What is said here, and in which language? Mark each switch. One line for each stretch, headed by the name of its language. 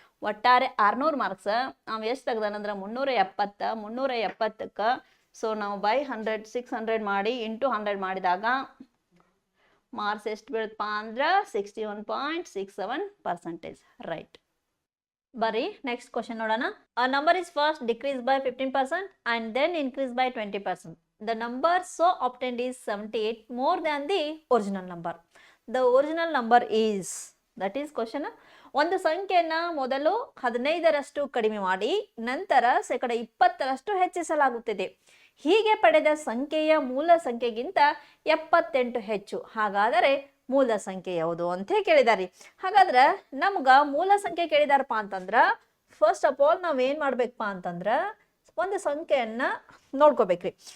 Kannada: ಒಟ್ಟಾರೆ 600 ಮಾರ್ಕ್ಸ್ ನಾವು ಎಷ್ಟು ತೆಗ್ದಾನಂದ್ರೆ 370ಕ್ಕೆ ಸೊ ನಾವು ಬೈ 100 600 ಮಾಡಿ ಇಂಟು 100 ಮಾಡಿದಾಗ ಮಾರ್ಕ್ಸ್ ಎಷ್ಟು ಬೀಳುತ್ತಪ್ಪ ಅಂದ್ರೆ 61.67%. ರೈಟ್. ಬರ್ರಿ ನೆಕ್ಸ್ಟ್ ಕ್ವಶನ್ ನೋಡೋಣ.
English: A number is first decrease by 15% and then increase by 20%. The number so obtained is 78 more than the original number. The original number is, that is question.
Kannada: ಒಂದು ಸಂಖ್ಯೆಯನ್ನ ಮೊದಲು 15ರಷ್ಟು ಕಡಿಮೆ ಮಾಡಿ ನಂತರ 20% ಹೆಚ್ಚಿಸಲಾಗುತ್ತದೆ. ಹೀಗೆ ಪಡೆದ ಸಂಖ್ಯೆಯ ಮೂಲ ಸಂಖ್ಯೆಗಿಂತ 78 ಹೆಚ್ಚು. ಹಾಗಾದರೆ ಮೂಲ ಸಂಖ್ಯೆ ಯಾವುದು ಅಂತ ಕೇಳಿದಾರೆ. ಹಾಗಾದ್ರೆ ನಮ್ಗ ಮೂಲ ಸಂಖ್ಯೆ ಕೇಳಿದಾರಪ್ಪ ಅಂತಂದ್ರ ಫಸ್ಟ್ ಆಫ್ ಆಲ್ ನಾವ್ ಏನ್ ಮಾಡ್ಬೇಕಪ್ಪ ಅಂತಂದ್ರ ಒಂದು ಸಂಖ್ಯೆಯನ್ನ ನೋಡ್ಕೋಬೇಕ್ರಿ.